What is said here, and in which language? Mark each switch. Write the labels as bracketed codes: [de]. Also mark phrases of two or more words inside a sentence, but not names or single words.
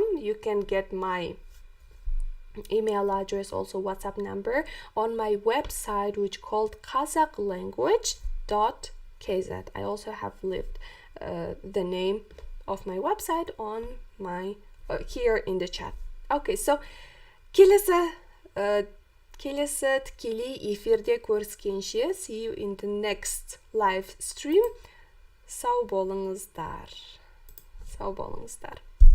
[en] You can get my email address, also WhatsApp number, on my website, which called Kazaklanguage.kz. I also have left the name of my website on my here in the chat. [kk] Okay, so келесі тікелей эфирде көріскенше, [en] see you in the next live stream. [kk] Сау болыңыздар.